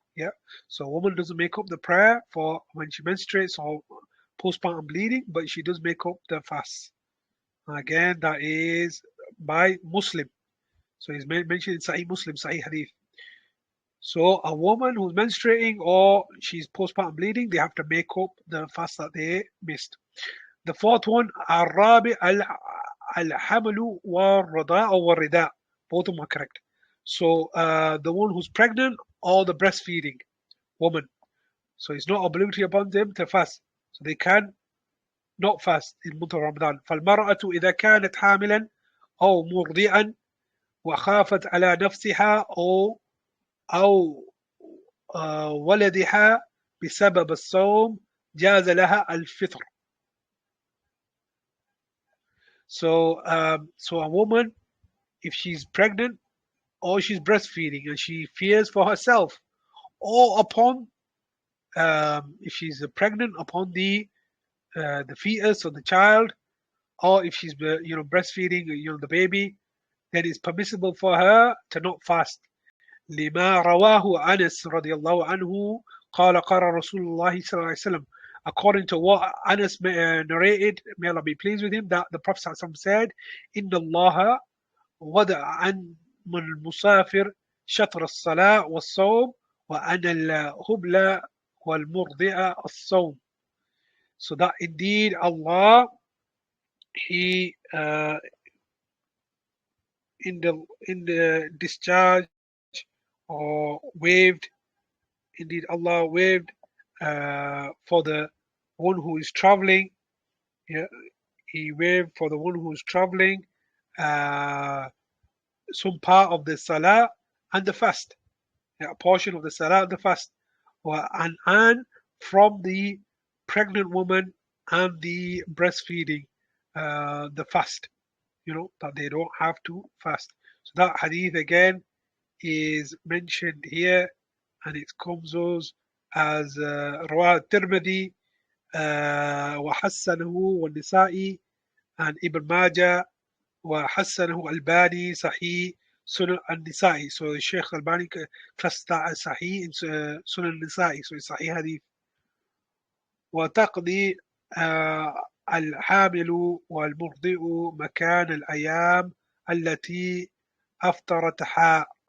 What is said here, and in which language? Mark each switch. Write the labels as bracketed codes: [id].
[en] Yeah, so a woman doesn't make up the prayer for when she menstruates or postpartum bleeding, but she does make up the fast. And again, that is by Muslim. So it's mentioned in Sahih Muslim, Sahih Hadith. So a woman who's menstruating or she's postpartum bleeding, they have to make up the fast that they missed. The fourth one, [ar] الرابع الحمل والرضاء والرداء. [en] Both of them are correct. So the one who's pregnant or the breastfeeding woman. So it's not obligatory upon them to fast. So they can not fast in month of Ramadan. [ar] فالمرأة إذا كانت حاملا أو مرضعا وخافت على نفسها أو ولدها بسبب الصوم جاز لها الفطر. [en] So a woman, if she's pregnant or she's breastfeeding and she fears for herself, or upon if she's pregnant upon the fetus or the child, or if she's breastfeeding the baby, then it's permissible for her to not fast. [ar] لما رواه أنس رضي الله عنه قال قال رسول الله صلى الله عليه وسلم, [en] according to what Anas narrated, may Allah be pleased with him, that the Prophet said, [ar] إن الله وضع عن المسافر شطر الصلاة والصوم وأن الهبل والمرضع الصوم. [en] So that indeed Allah, He in the discharge or waived, indeed Allah waived for the one who is traveling. Yeah, He waived for the one who is traveling some part of the salah and the fast, a portion of the salah and the fast, and from the pregnant woman and the breastfeeding, the fast, that they don't have to fast. So that hadith again is mentioned here, and it comes as [ar] رواه الترمذي وحسنه والنسائي [en] and Ibn Majah [ar] وحسنه الباني صحيح [en] Sunan al-Nisa'i. So Sheikh Al-Bani classed that as Sahih in Sunan al-Nisa'i, so it's Sahih Hadith. [ar] وتقضي الحامل والمرضع مكان الأيام التي أفطرتها.